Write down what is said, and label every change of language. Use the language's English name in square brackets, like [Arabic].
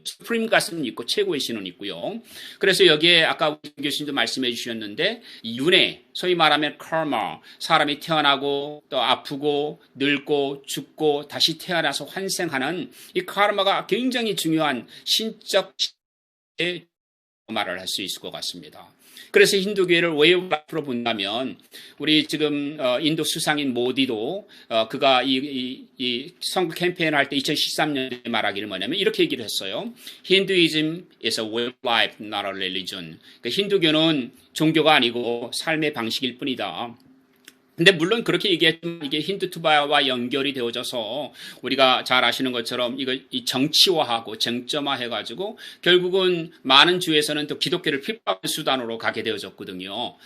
[Korean] 수프림 가스는 있고 최고의 신은 있고요. 그래서 여기에 아까 교수님도 말씀해 주셨는데 윤회, 소위 말하면 카르마, 사람이 태어나고 또 아프고 늙고 죽고 다시 태어나서 환생하는 이 카르마가 굉장히 중요한 신적 말을 할 수 있을 것 같습니다. 그래서 힌두교회를 왜 앞으로 본다면 우리 지금 인도 수상인 모디도 그가 이 선거 캠페인을 할 때 2013년에 말하기를 뭐냐면 이렇게 얘기를 했어요. [English] Hinduism is a way of life, not a religion. [Korean] 그러니까 힌두교는 종교가 아니고 삶의 방식일 뿐이다. 근데 물론 그렇게 얘기했지만 이게 힌두투바와 연결이 되어져서 우리가 잘 아시는 것처럼 이거 이 정치화하고 쟁점화해가지고 결국은 많은 주에서는 또 기독교를 핍박하는 수단으로 가게 되어졌거든요.